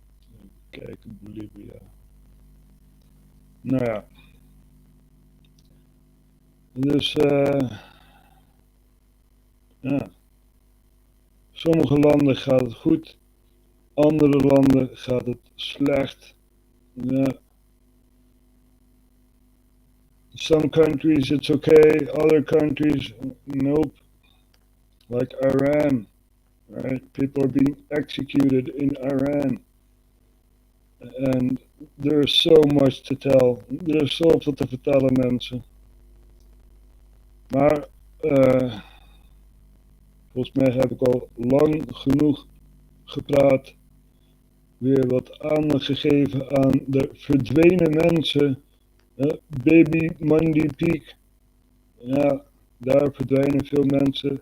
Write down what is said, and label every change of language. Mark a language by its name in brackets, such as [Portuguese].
[Dutch] Even kijken, Bolivia. Nou ja. Dus sommige landen gaat het goed, andere landen gaat het slecht. Ja. [English] Some countries it's okay, other countries nope. Like Iran, right? People are being executed in Iran. And there's so much to tell. [Dutch] Er is zoveel te vertellen, mensen. Maar volgens mij heb ik al lang genoeg gepraat. Weer wat aandacht gegeven aan de verdwenen mensen. Baby Monday Peak. Ja, daar verdwijnen veel mensen.